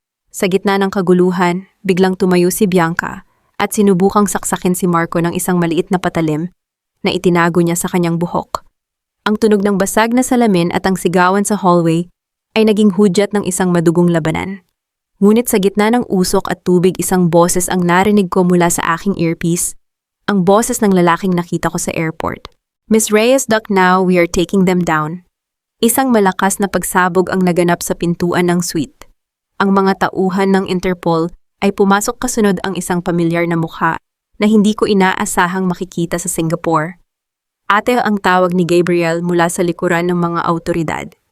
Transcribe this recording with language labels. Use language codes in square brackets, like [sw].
[tl] Sa gitna ng kaguluhan, biglang tumayo si Bianca at sinubukang saksakin si Marco ng isang maliit na patalim na itinago niya sa kanyang buhok. Ang tunog ng basag na salamin at ang sigawan sa hallway ay naging hudyat ng isang madugong labanan. Ngunit sa gitna ng usok at tubig, isang boses ang narinig ko mula sa aking earpiece, ang boses ng lalaking nakita ko sa airport. [en] Miss Reyes, duck now, we are taking them down. [tl] Isang malakas na pagsabog ang naganap sa pintuan ng suite. Ang mga tauhan ng Interpol ay pumasok kasunod ang isang pamilyar na mukha na hindi ko inaasahang makikita sa Singapore. Ate ang tawag ni Gabriel mula sa likuran ng mga awtoridad.